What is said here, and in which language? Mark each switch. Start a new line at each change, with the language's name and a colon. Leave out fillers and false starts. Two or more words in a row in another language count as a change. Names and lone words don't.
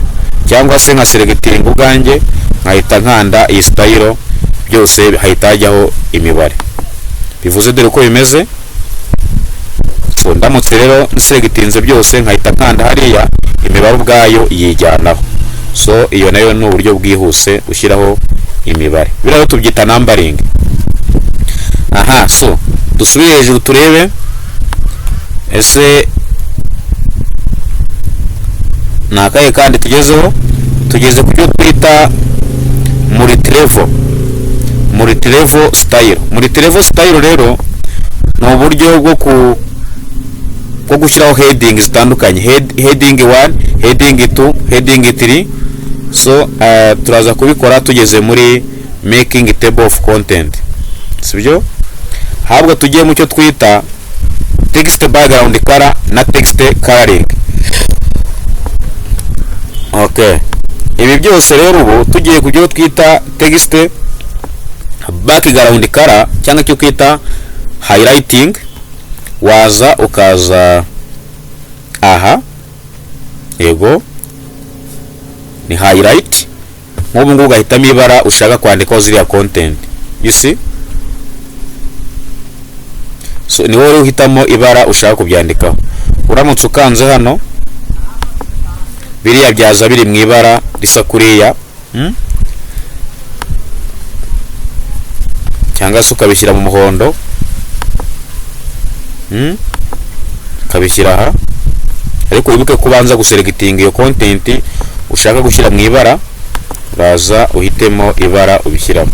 Kinyarwanda: Cyangwa se nka selecting ubwanjye nkahita nkanda iyi style, byose hahita hajyaho imibare. Bivuze dore uko bimeze. So ndamutse rero nselectinze byose nkahita nkanda hariya, imibare ubwayo yijyanaho. So iyo nayo ni uburyo bwihuse ushyiraho imibare. Biraho tubyita numbering. Aha, so dusubire hejuru turebe ese nakaye kandi tugezeho. Tugeze ku cyo twita
English: multi-level style. Multi-level style
Kinyarwanda: rero ni uburyo bwo gushyiraho heading zitandukanye,
English: heading 1, heading 2, heading 3. So
Kinyarwanda: turaza kubikora tugeze muri
English: making table of content,
Kinyarwanda: sibyo? Habwa tugiye mu cyo twita
English: text background color
Kinyarwanda: na
English: text coloring.
Kinyarwanda: Okay, ibi byose rero ubu tugiye kujya twita
English: text background color
Kinyarwanda: cyangwa cyo kwita highlighting, waza ukaza aha, yego ni highlight, nk'ubu ngubu ugahitamo ibara ushaka kwandikaho ziriya content,
English: you see.
Kinyarwanda: So ni wowe uhitamo ibara ushaka kubyandikaho. Uramutse ukanze hano, biriya byaza biri mu ibara risa kuriya, cyangwa se ukabishyira mu muhondo, ukabishyira aha, ariko wibuke kubanza guselectinga iyo content ushaka gushyira mu ibara, uraza uhitemo ibara ubishyiramo.